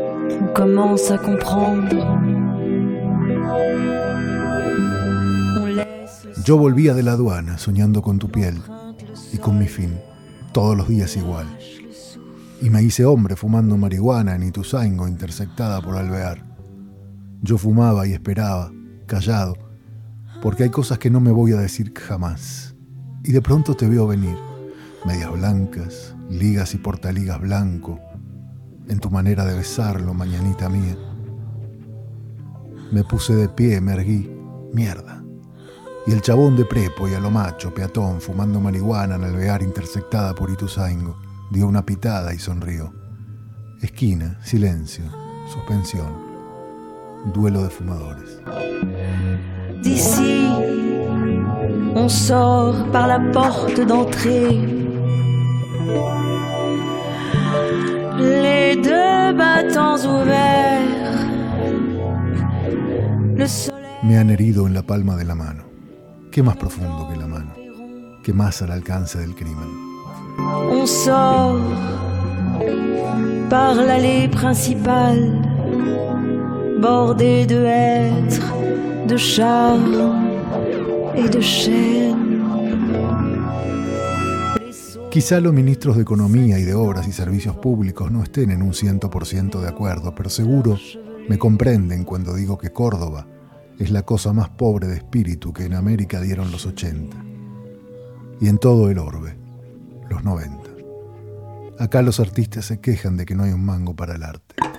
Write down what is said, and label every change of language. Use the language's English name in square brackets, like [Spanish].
[French] On commence à comprendre. [Spanish] Yo volvía de la aduana soñando con tu piel y con mi fin, todos los días igual. Y me hice hombre fumando marihuana en Ituzaingó interceptada por Alvear. Yo fumaba y esperaba, callado, porque hay cosas que no me voy a decir jamás. Y de pronto te veo venir, medias blancas, ligas y portaligas blanco, en tu manera de besarlo, mañanita mía. Me puse de pie, me erguí. Mierda. Y el chabón de prepo y a lo macho, peatón, fumando marihuana en el Alvear interceptada por Ituzaingó, dio una pitada y sonrió. Esquina, silencio, suspensión. Duelo de fumadores. [French] D'ici, on sort par la porte d'entrée. Les deux battants ouverts. Le soleil. [Spanish] Me han herido en la palma de la mano. ¿Qué más profundo que la mano? ¿Qué más al alcance del crimen? [French] On sort par l'allée principale. Bordée de hêtres, de charmes et de chênes. [Spanish] Quizá los ministros de Economía y de Obras y Servicios Públicos no estén en un 100% de acuerdo, pero seguro me comprenden cuando digo que Córdoba es la cosa más pobre de espíritu que en América dieron los 80. Y en todo el orbe, los 90. Acá los artistas se quejan de que no hay un mango para el arte.